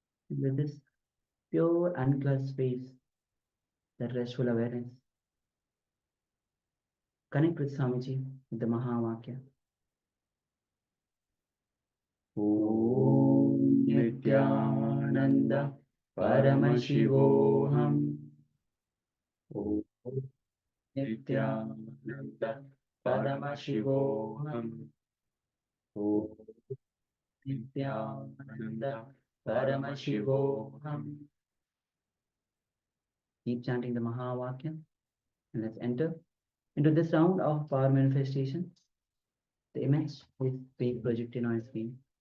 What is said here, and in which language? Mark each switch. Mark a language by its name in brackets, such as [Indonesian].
[English] And with this pure unclutched space, that restful awareness, connect with Swamiji, with the Mahavakya. [Sanskrit] Om Nithyananda Paramashivoham. Om Nithyananda Paramashivoham. Om Nithyananda Paramashivoham. [English] Keep chanting the Mahavakya, and let's enter into this round of power manifestation. The image is being projected on screen.